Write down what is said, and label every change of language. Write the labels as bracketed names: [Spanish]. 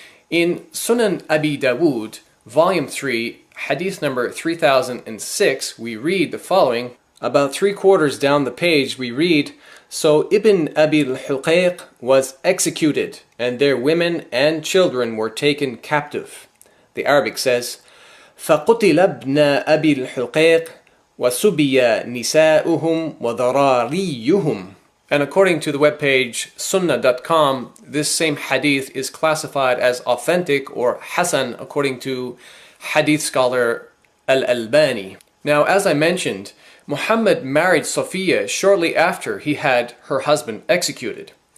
[English] In Sunan Abi Dawood, Volume 3, hadith number 3006, we read the following. About 3/4 down the page we read, so Ibn Abi al-Huqayq was executed, and their women and children were taken captive. The Arabic says, [Arabic] فَقُتِلَ ابْنَ أَبِي الْحُقَيْقِ وَسُبِيَ نِسَاؤُهُمْ وَذَرَارِيُّهُمْ. [English] And according to the webpage sunnah.com, this same hadith is classified as authentic or Hasan according to hadith scholar Al-Albani. Now, as I mentioned, Muhammad married Safiya shortly after he had her husband executed.